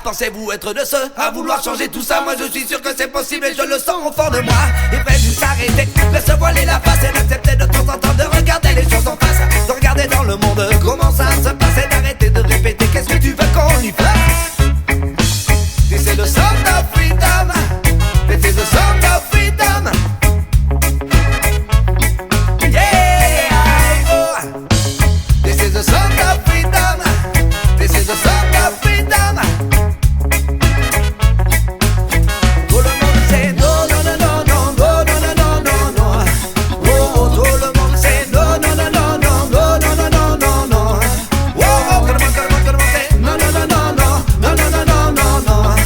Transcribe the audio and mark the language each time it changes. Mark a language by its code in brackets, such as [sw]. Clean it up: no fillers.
[fr] Pensez-vous être de ceux à vouloir changer tout ça? Moi je suis sûr que c'est possible et je le sens au fond de moi. Il faut juste arrêter de se voiler la face et d'accepter de temps en temps de regarder les choses en face. De regarder dans le monde comment ça se passe et d'arrêter de répéter qu'est-ce que tu veux qu'on y fasse. [en] This is the sound of freedom. This is the sound of freedom. Yeah, oh. This is the sound of freedom. This is the sound of freedom. [fr] Tout le monde sait non, non, non, non, non, non, non, non, non, non. Oh, oh, tout le monde sait non, non, non, non, non, non, non, non, non, non. Oh, oh, tout le monde sait non, non, non, non, non, non, non, non, non, non.